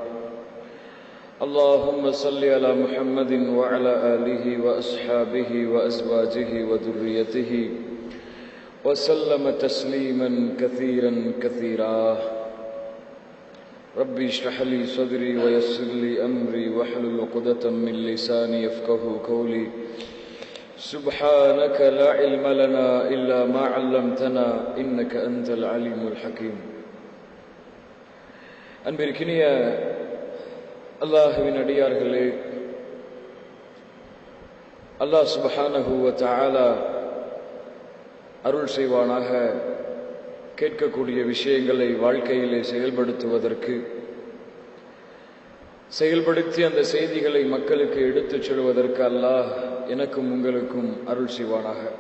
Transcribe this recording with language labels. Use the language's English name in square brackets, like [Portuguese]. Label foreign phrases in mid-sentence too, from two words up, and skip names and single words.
[Arabic] اللهم صل على محمد وعلى آله وأصحابه وأزواجه وذريته وسلم تسليما كثيرا كثيرا. ربي اشرح لي صدري ويسر لي أمري واحلل عقدة من لساني يفقهوا قولي. سبحانك لا علم لنا إلا ما علمتنا إنك أنت العليم الحكيم. [Tamil] அன்பிற்கினிய அல்லாஹ்வின் அடியார்களே, [Arabic] الله سبحانه وتعالى [Tamil] அருள் செய்வானாக கேட்கக்கூடிய விஷயங்களை வாழ்க்கையிலே செயல்படுத்துவதற்கு, செயல்படுத்தி அந்த செய்திகளை மக்களுக்கு எடுத்துச் சொல்வதற்கு அல்லாஹ் எனக்கும் உங்களுக்கும் அருள் செய்வானாக.